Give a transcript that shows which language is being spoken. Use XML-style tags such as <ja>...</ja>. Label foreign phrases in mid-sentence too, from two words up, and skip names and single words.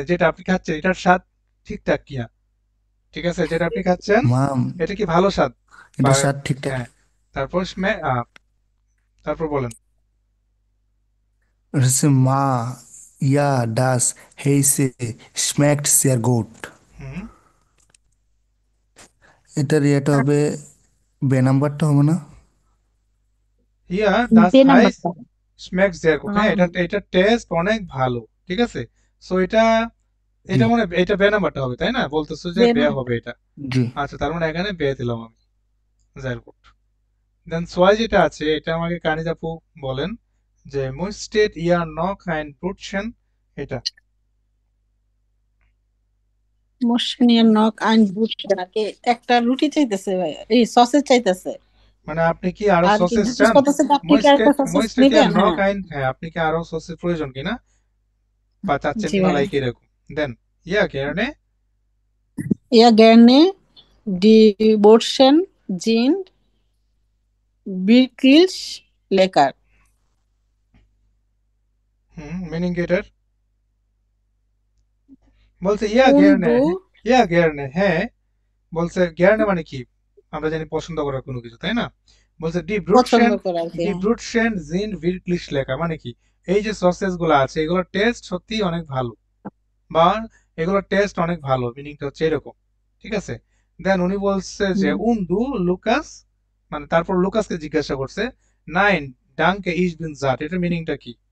<bn>মানে যেটা আপনি খাচ্ছেন এটার স্বাদ ঠিকঠাক কিনা, ঠিক আছে, যেটা আপনি খাচ্ছেন মা এটা কি ভালো স্বাদ? এটা বা- স্বাদ ঠিকঠাক। হ্যাঁ, তারপর তারপর বলেন। এটা হচ্ছে মা</bn> <de>Ja, das heißt schmeckt sehr gut.</de> <bn>হুম, এটার ইয়েটা হবে বে নাম্বারটা হবে না?</bn> <de>ja das</de> <bn>বে</bn> <de>হাইস</de> <bn>নাম্বারটা</bn> <de>schmeckt sehr gut.</de> <bn>হ্যাঁ, এটা টেস্ট অনেক ভালো, ঠিক আছে। সো এটা জি মানে এটা বে নাম্বারটা হবে, তাই না? বলতেছো যে বে বে নাম্বার। হবে এটা। জি। আচ্ছা, তার মানে এখানে বে দিলাম আমি,</bn> <de>sehr gut।</de> <bn>দেন সোয়াই যেটা আছে এটা আমাকে কানিজ আপু বলেন যে</bn> <de>möchtet ihr noch ein Brötchen,</de> <bn>এটা</bn> <de>möchtet ihr noch ein</de> <bn>বুঝছে নাকি একটা রুটি চাইতেছে ভাই, এই সসেজ চাইতেছে মানে আপনি কি আরো আর কি সসেস জিজ্ঞেস চান? করতেছে যে আপনি কি আরেকটা সসেজ</bn> <de>möchtet ihr</de> <bn>নেবেন?</bn> <de>নক</de> <bn>হ্যাঁ ein, হ্যাঁ, আপনি কি আরো সসের প্রয়োজন কিনা বা চাচ্ছেন জি কিনা, ভাই। লাইক এরকম। দেন</bn> <de>ja gerne Ja gerne die Brötchen sind wirklich lecker.</de> <bn>মিনিং এটার বলছে ইয়া</bn> <de>Und gerne, du ja gerne,</de> <bn>হ্যাঁ। বলছে gerne মানে কি, আমরা জানি পছন্দ করার কোনো কিছু, তাই না? বলছে পছন্দ করে আর কি।</bn> <de>die Brötchen sind wirklich lecker,</de> <bn>মানে কি এই যে সসেস গুলো আছে এগুলোর টেস্ট সত্যি অনেক ভালো, বা এগুলোর টেস্ট অনেক ভালো, মিনিংটা হচ্ছে এরকম, ঠিক আছে। দেন উনি বলছে যে</bn> <de>und du Lukas,</de> <bn>মানে তারপর লুকাসকে জিজ্ঞাসা করছে</bn> <de>Nein danke ich bin satt,</de> <bn>এটার মিনিংটা কি?</bn>